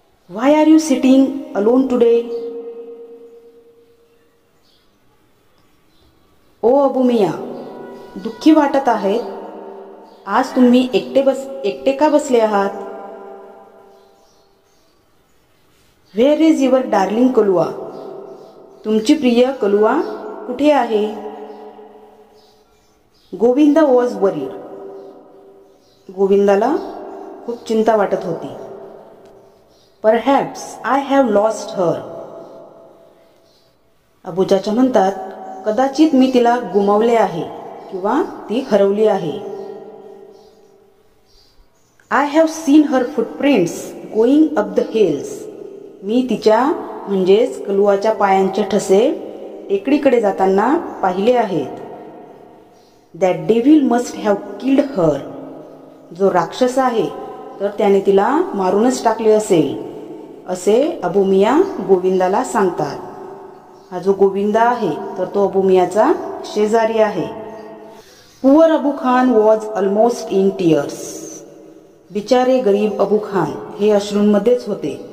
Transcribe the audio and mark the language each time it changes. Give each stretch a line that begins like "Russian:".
English: Why are you sitting alone today?
Marathi: ओ अबू मिया, दुःखी वाटत आहेत. आज तुम्ही एकटे का बसले आहात?
English: Where is your darling Kalua?
Marathi: तुमची प्रिय कलुआ कुठे आहे?
English: Govinda was worried.
Marathi: गोविंदाला खूप चिंता वाटत होती.
English: Perhaps I have lost her.
Marathi: Abu चाचा म्हणतात, कदाचित मी तिला गुमावले आहे किंवा ती हरवली आहे.
English: I have seen her footprints going up the hills.
Marathi: मी तिच्या म्हणजेच कलुआच्या पायांचे ठसे टेकडीकडे जाताना पाहिले आहेत.
English: That devil must have killed her.
Marathi: जो राक्षस आहे तर त्याने तिला मारूनच टाकले असेल, असे अबू मिया गोविंदाला सांगतात. हा जो गोविंदा आहे तर तो अबू मियाचा शेजारी आहे.
English: Poor Abu Khan was almost in tears.
Marathi: बिचारे गरीब अबू खान हे अश्रूंमध्येच होते.